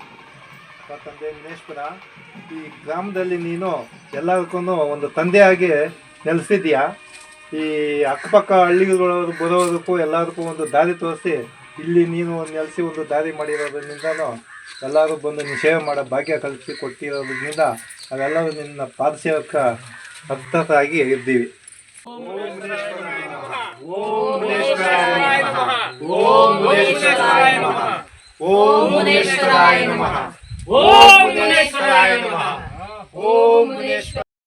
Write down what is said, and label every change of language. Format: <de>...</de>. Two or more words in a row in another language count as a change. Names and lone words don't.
<kn>ತಂದೆ ಮುನೇಶ್ವರ, ಈ ಗ್ರಾಮದಲ್ಲಿ ನೀನು ಎಲ್ಲದಕ್ಕೂ ಒಂದು ತಂದೆಯಾಗಿ ನೆಲೆಸಿದ್ಯಾ. ಈ ಅಕ್ಕಪಕ್ಕ ಹಳ್ಳಿಗಳವರು ಬರೋದಕ್ಕೂ ಎಲ್ಲದಕ್ಕೂ ಒಂದು ದಾರಿ ತೋರಿಸಿ ಇಲ್ಲಿ ನೀನು ನೆಲೆಸಿ ಒಂದು ದಾರಿ ಮಾಡಿರೋದ್ರಿಂದನೂ ಎಲ್ಲರೂ ಬಂದು ನೀನು ಸೇವೆ ಮಾಡೋ ಭಾಗ್ಯ ಕಲ್ಪಿಸಿ ಕೊಟ್ಟಿರೋದ್ರಿಂದ ಅವೆಲ್ಲವೂ ನಿನ್ನ ಪಾದಸೇವಕ ಭಕ್ತರಾಗಿ ಇದ್ದೀವಿ.</kn> <sa>ಓಂ ಮುನೇಶ್ವರಾಯ ನಮಃ. ಓಂ ಮುನೇಶ್ವರಾಯ ನಮಃ. ಓಂ ಮುನೇಶ್ವರಾಯ ನಮಃ. ಓಂ ಮುನೇಶ್ವರಾಯ ನಮಃ. ಓಂ ಮುನೇಶ್ವರ.</sa>